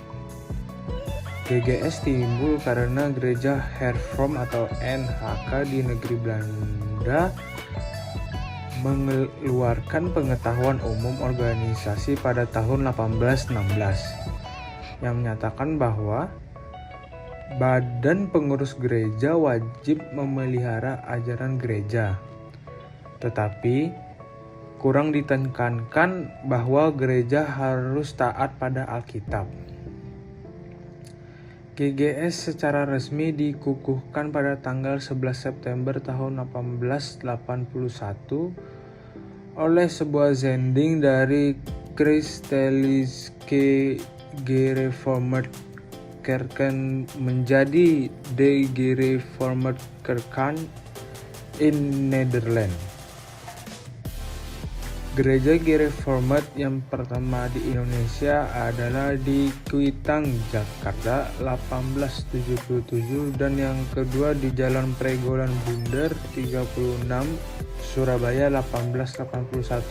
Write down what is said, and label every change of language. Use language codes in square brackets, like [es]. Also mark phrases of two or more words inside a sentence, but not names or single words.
[id] GGS timbul karena gereja Hervorm atau NHK di negeri Belanda mengeluarkan pengetahuan umum organisasi pada tahun 1816 yang menyatakan bahwa badan pengurus gereja wajib memelihara ajaran gereja, tetapi kurang ditekankan bahwa gereja harus taat pada Alkitab. GGS secara resmi dikukuhkan pada tanggal 11 September tahun 1881 oleh sebuah zending dari Christelijke Gereformeerd Kerken menjadi De Gereformeerd Kerken in Nederland. Gereja Gereformeerd yang pertama di Indonesia adalah di Kuitang, Jakarta 1877 dan yang kedua di Jalan Pregolan Bundar 36, Surabaya 1881.